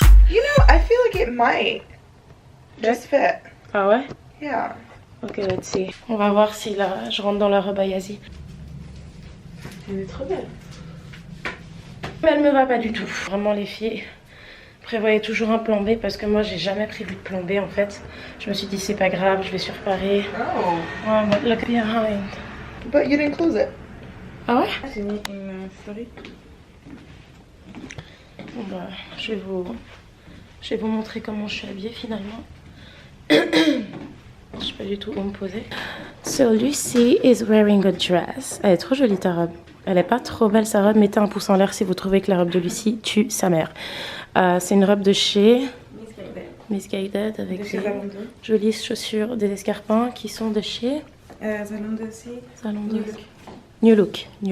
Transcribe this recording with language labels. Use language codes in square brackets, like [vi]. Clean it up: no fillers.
[en] You know, I feel like it might just fit. [fr] Ah ouais? [en] Yeah. Ok, let's see. [fr] On va voir si là je rentre dans la robe à Yazi. Elle est trop belle. Mais elle me va pas du tout. Vraiment les filles, prévoyez toujours un plan B parce que moi j'ai jamais prévu de plan B en fait. Je me suis dit c'est pas grave, je vais surparer. Oh. [en] Ouais, but look behind. But you didn't close it. [fr] Ah ouais? J'ai mis une story. Bon bah, je vais vous montrer comment je suis habillée finalement. Je sais pas du tout où me poser. [en] So Lucy is wearing a dress. [fr] Elle est trop jolie ta robe. Elle est pas trop belle sa robe. Mettez un pouce en l'air si vous trouvez que la robe de Lucy tue sa mère. C'est une robe de chez Misguided avec des jolies chaussures, des escarpins qui sont de chez Zalando aussi. Zalando. New Look.